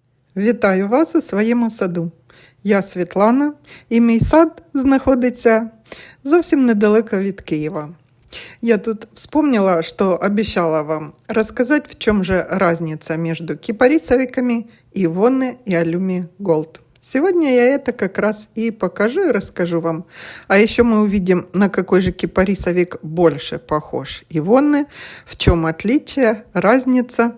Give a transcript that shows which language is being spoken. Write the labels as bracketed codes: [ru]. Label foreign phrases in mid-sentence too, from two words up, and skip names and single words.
[uk] Вітаю вас у своєму саду. Я Світлана, і мій сад знаходиться зовсім недалеко від Києва. [ru] Я тут вспомнила, что обещала вам рассказать, в чем же разница между кипарисовиками Ивонне и Алюми Голд. Сегодня я это как раз и покажу и расскажу вам. А еще мы увидим, на какой же кипарисовик больше похож Ивонне, в чем отличие, разница.